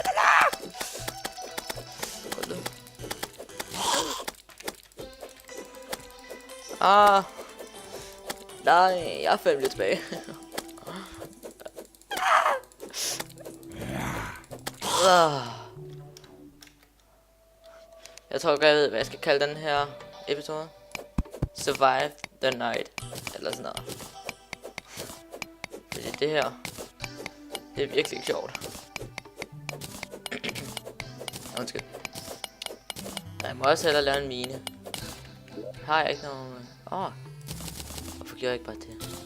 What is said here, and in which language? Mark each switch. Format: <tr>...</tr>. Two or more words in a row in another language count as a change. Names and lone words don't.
<da>Nej, jeg er 5 lidt tilbage. Jeg tror godt, jeg ved, hvad jeg skal kalde den her episode.</da> <en>Survive the night.</en> <da>Eller sådan noget. Fordi det her, det er virkelig sjovt. Undskyld. Jeg må også hellere lave en mine. Har jeg ikke nogen... hvorfor gjorde jeg ikke bare det?</da>